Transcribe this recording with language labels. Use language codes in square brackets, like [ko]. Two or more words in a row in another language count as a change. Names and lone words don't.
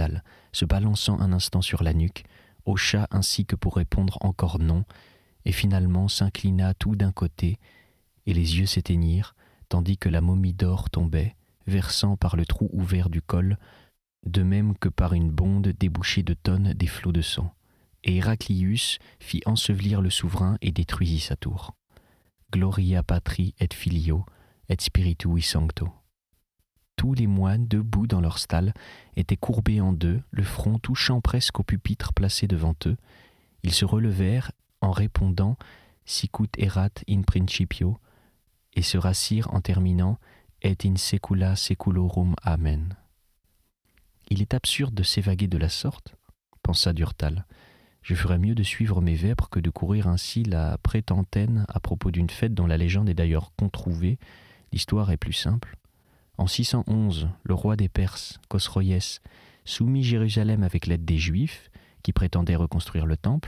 [fr] dalles, se balançant un instant sur la nuque, hocha ainsi que pour répondre encore non, et finalement s'inclina tout d'un côté, et les yeux s'éteignirent, tandis que la momie d'or tombait, versant par le trou ouvert du col, de même que par une bonde débouchée de tonnes des flots de sang. Et Héraclius fit ensevelir le souverain et détruisit sa tour. [la] Gloria patri et filio, et spiritui sancto. [fr] Tous les moines, debout dans leur stalle, étaient courbés en deux, le front touchant presque au pupitre placé devant eux. Ils se relevèrent en répondant « [la] Sicut erat in principio [fr] » et se rassirent en terminant « [la] Et in secula seculorum amen ». [fr] Il est absurde de s'évaguer de la sorte, pensa Durtal. Je ferais mieux de suivre mes vêpres que de courir ainsi la prétentaine à propos d'une fête dont la légende est d'ailleurs controuvée. L'histoire est plus simple. En 611, le roi des Perses, Khosroès, soumit Jérusalem avec l'aide des Juifs, qui prétendaient reconstruire le temple.